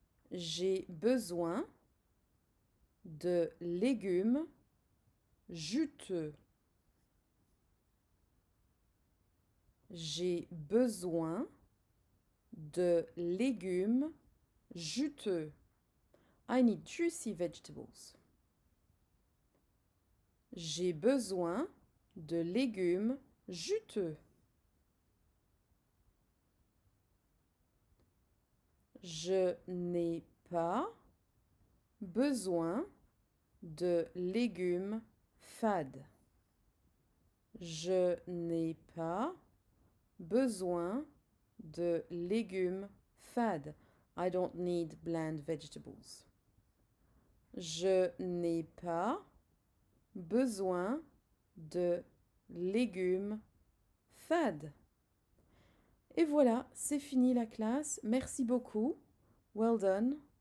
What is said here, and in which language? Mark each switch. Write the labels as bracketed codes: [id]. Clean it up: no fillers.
[fr] J'ai besoin de légumes juteux. J'ai besoin de légumes juteux. [en] I need juicy vegetables. [fr] J'ai besoin de légumes juteux. Je n'ai pas besoin de légumes fades. Je n'ai pas besoin de légumes fades. [en] I don't need bland vegetables. [fr] Je n'ai pas besoin de légumes fades. Et voilà, c'est fini la classe. Merci beaucoup. [en] Well done.